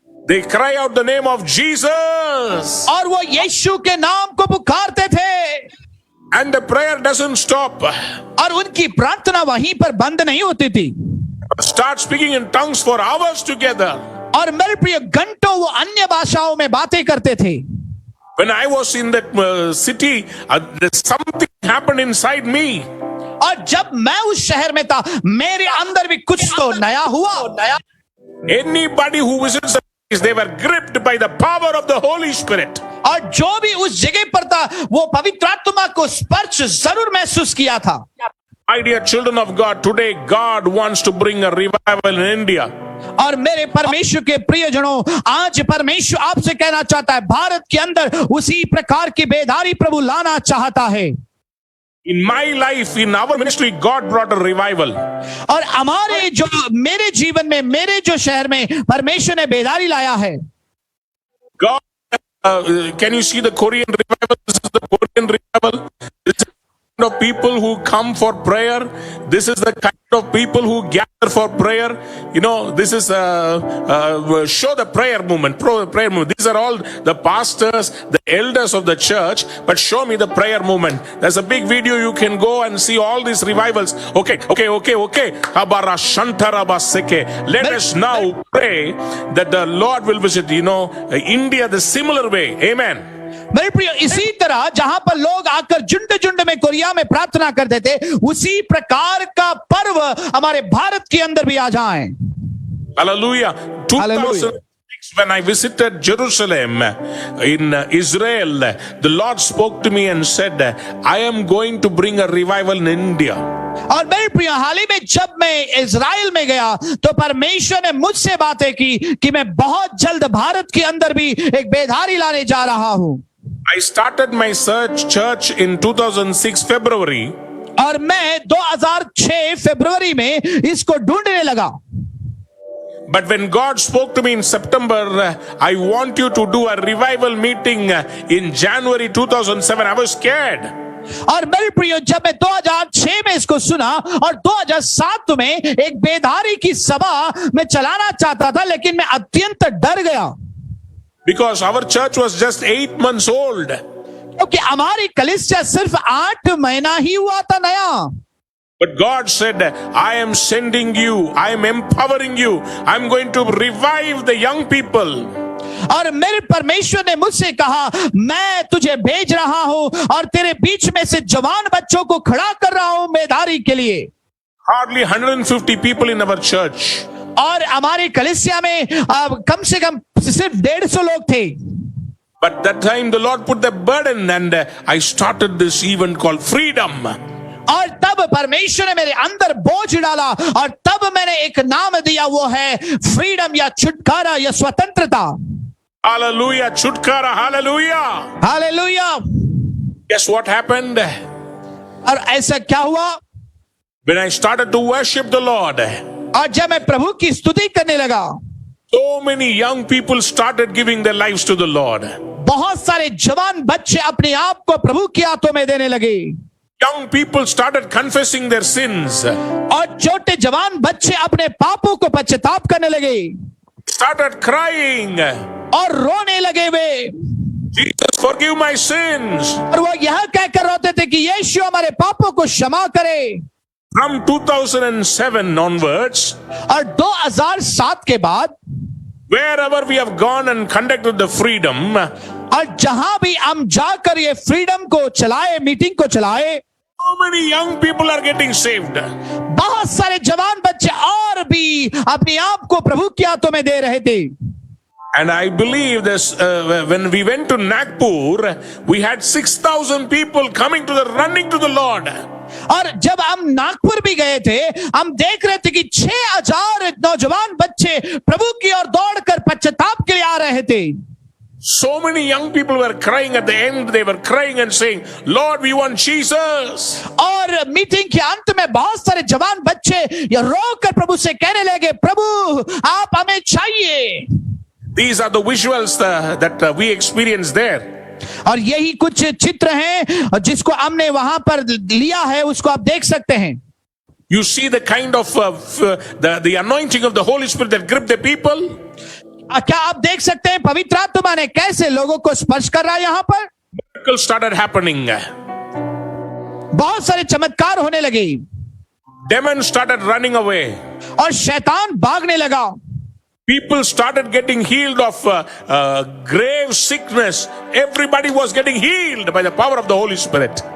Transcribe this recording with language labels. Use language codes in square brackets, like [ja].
[en] They cry out the name of Jesus. [hi] और वो यीशु के नाम को पुकारते थे। [en] And the prayer doesn't stop. [hi] और उनकी प्रार्थना वहीं पर बंद नहीं होती थी। [en] Start speaking in tongues for hours together. [hi] और मेरे प्रिय, घंटों वो अन्य भाषाओं में बातें करते थे। [en] When I was in that city, something happened inside me. [hi] और जब मैं उस शहर में था, मेरे अंदर भी कुछ तो नया हुआ। [en] Anybody who visits the place, they were gripped by the power of the Holy Spirit. [hi] और जो भी उस जगह पर था, वो पवित्र आत्मा को स्पर्श जरूर महसूस किया था। [en] My dear children of God, today God wants to bring a revival in India. [hi] और मेरे परमेश्वर के प्रियजनों, आज परमेश्वर आपसे कहना चाहता है, भारत के अंदर उसी प्रकार की बेदारी प्रभु लाना चाहता है। [en] In my life, in our ministry, God brought a revival. [hi] और हमारे जो मेरे जीवन में, मेरे जो शहर में परमेश्वर ने बेदारी लाया है। [en] God, can you see the Korean revival? This is the Korean revival. This is the kind of people who come for prayer. This is the kind of people who gather for prayer, you know, this is show the prayer movement, prayer movement. These are all the pastors, the elders of the church, but show me the prayer movement. There's a big video, you can go and see all these revivals. Okay. Abara Shantaraba Seke. Let us now pray that the Lord will visit, you know, India the similar way. Amen. [hi] मेरे प्रिय, इसी तरह जहां पर लोग आकर झुंड झुंड में कोरिया में प्रार्थना करते थे, उसी प्रकार का पर्व हमारे भारत के अंदर भी आ जाए. [en] Hallelujah. 2006, when I visited Jerusalem in Israel, the Lord spoke to me and said, I am going to bring a revival in India. और मेरे प्रिय, हाल ही में जब मैं इज़राइल में गया तो परमेश्वर ने मुझसे बातें की कि मैं बहुत जल्द भारत के अंदर भी एक बेदारी लाने जा रहा हूं. I started my church in 2006 February. और मैं 2006 फरवरी में इसको ढूंढने लगा. But when God spoke to me in September, I want you to do a revival meeting in January 2007. I was scared. [hi] और मेरे प्रियो, जब मैं 2006 में इसको सुना और 2007 में एक बेदारी की सभा में चलाना चाहता था, लेकिन मैं अत्यंत डर गया. [en] Because our church was just 8 months old. [hi] क्योंकि हमारी कलीसिया सिर्फ 8 महीना ही हुआ था नया. [en] But God said, I am sending you, I am empowering you, I am going to revive the young people. [hi] और मेरे परमेश्वर ने मुझसे कहा, मैं तुझे भेज रहा हूं और तेरे बीच में से जवान बच्चों को खड़ा कर रहा हूं बेदारी के लिए. [en] Hardly 150 people in our church. [hi] और हमारी कलीसिया में कम से कम सिर्फ 150 लोग थे. [en] But that time the Lord put the burden and I started this event called Freedom. [hi] और तब परमेश्वर ने मेरे अंदर बोझ डाला और तब मैंने एक नाम दिया, वो है फ्रीडम या छुटकारा या स्वतंत्रता. [en] Hallelujah, [hi] छुटकारा, [en] hallelujah. [hi] Hallelujah. [en] Guess what happened? [hi] और ऐसा क्या हुआ? [en] When I started to worship the Lord, [hi] और जब मैं प्रभु की स्तुति करने लगा, [en] so many young people started giving their lives to the Lord. [hi] बहुत सारे जवान बच्चे अपने आप को प्रभु के हाथों में देने लगे. [en] Young people started confessing their sins. [hi] और छोटे जवान बच्चे अपने पापों को पश्चाताप करने लगे. [en] Started crying. [hi] और रोने लगे वे. [en] Jesus, forgive my sins. [hi] और वो यह कहकर रोते थे कि यीशु हमारे पापों को क्षमा करे. [en] From 2007 onwards, [hi] और 2007 के बाद [en] wherever we have gone and conducted the freedom, [hi] और जहां भी हम जाकर ये फ्रीडम को चलाए, मीटिंग को चलाए, [en] so many young people are getting saved. [hi] बहुत सारे जवान बच्चे और भी अपने आप को प्रभु के हाथों में दे रहे थे. [en] And I believe this, when we went to Nagpur, we had 6,000 people coming to running to the Lord. [hi] और जब हम नागपुर भी गए थे, हम देख रहे थे कि 6,000 नौजवान बच्चे प्रभु की ओर दौड़कर पश्चाताप के लिए आ रहे थे. [en] So many young people were crying at the end. They were crying and saying, Lord, we want Jesus. [hi] और मीटिंग के अंत में बहुत सारे जवान बच्चे ये रोकर प्रभु से कहने लगे, प्रभु आप हमें चाहिए. [en] These are the visuals that we experienced there. [hi] और यही कुछ चित्र हैं जिसको हमने वहां पर लिया है, उसको आप देख सकते हैं. [en] You see the kind of the anointing of the Holy Spirit that gripped the people. [hi] क्या आप देख सकते हैं पवित्र आत्मा ने कैसे लोगों को स्पर्श कर रहा है. यहाँ पर [en] Miracles started happening. [hi] बहुत सारे चमत्कार होने लगे. [en] Demons started running away. [hi] और शैतान भागने लगा. [en] People started getting healed of grave sickness. Everybody was getting healed by the power of the Holy Spirit.